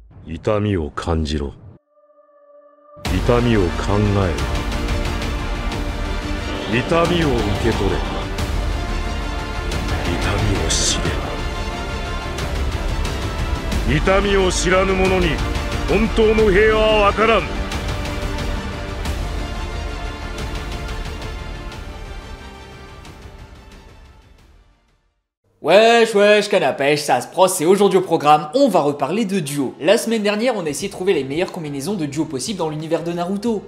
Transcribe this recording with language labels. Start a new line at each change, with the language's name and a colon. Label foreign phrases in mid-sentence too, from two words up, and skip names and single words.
Japanese: 痛みを感じろ。痛みを考えろ。痛みを受け取れ。痛みを知れ。痛みを知らぬ者に本当の平和は分からん。
French: Wesh, canapèche, ça se prosse, et aujourd'hui au programme, on va reparler de duo. La semaine dernière, on a essayé de trouver les meilleures combinaisons de duo possibles dans l'univers de Naruto.